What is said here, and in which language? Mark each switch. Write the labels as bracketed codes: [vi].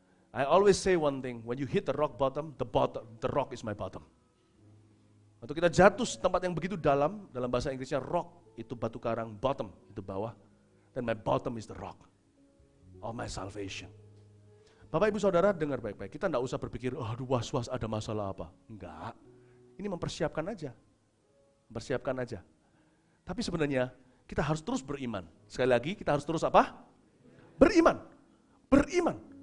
[en] I always say one thing, when you hit the rock bottom, the rock is my bottom. [id] Waktu kita jatuh tempat yang begitu dalam bahasa Inggrisnya rock, itu batu karang, bottom, itu bawah. [en] Dan my bottom is the rock of my salvation. [id] Bapak Ibu Saudara dengar baik-baik, kita enggak usah berpikir, aduh was-was ada masalah apa. Enggak, ini mempersiapkan aja. Mempersiapkan aja. Tapi sebenarnya kita harus terus beriman. Sekali lagi, kita harus terus apa? Beriman. Beriman.